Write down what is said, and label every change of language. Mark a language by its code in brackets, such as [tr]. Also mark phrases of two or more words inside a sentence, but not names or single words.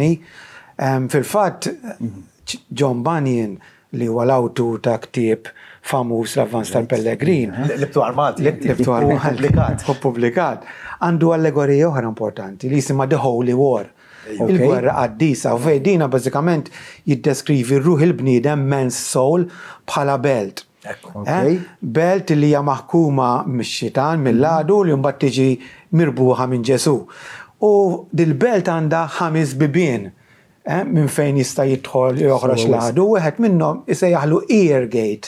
[mt] Fil-fatt John Bunyan li huwa l-awtur ta' ktieb famuż l-Avvanz tal-Pellegrin. Libtu armati. Publikat. Għandu allegorija oħra importanti li jisimha The Holy War. Il-gwerra qaddisa u fejdina bażikament jiddeskrivi r-ruħ il-bniedem [en] men's soul [mt] bħala belt. Belt li hija maħkuma mix-xitan mill-għadu li mbagħad tiġi mirbuħa minn Ġesu. U dil-belt għandha 5 bibien minn fejn jista' jidħol joħroġ l-għadu, wieħed minnhom isejjaħlu [en] ear gate.